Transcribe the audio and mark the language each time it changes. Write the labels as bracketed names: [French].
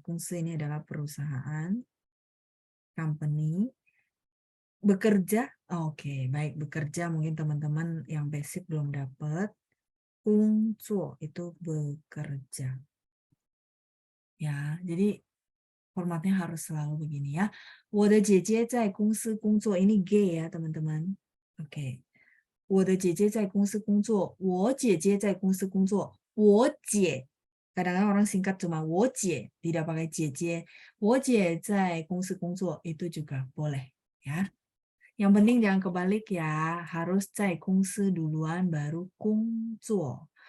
[Indonesian] 公司 ini adalah perusahaan, company. Bekerja, oke, baik, bekerja mungkin teman-teman yang basic belum dapat. 工作 itu bekerja. Ya, jadi formatnya harus selalu begini ya. [Chinese] 我的姐姐在公司工作 ini G ya teman-teman. Oke. 我的姐姐在公司工作。我姐姐在公司工作。 [Indonesian] 我姐 kadang-kadang orang singkat cuma 我姐 tidak pakai 姐姐。 [Chinese] 我姐在公司工作 itu juga boleh ya. [Indonesian] Yang penting jangan kebalik ya, harus 在公司 duluan baru 工作。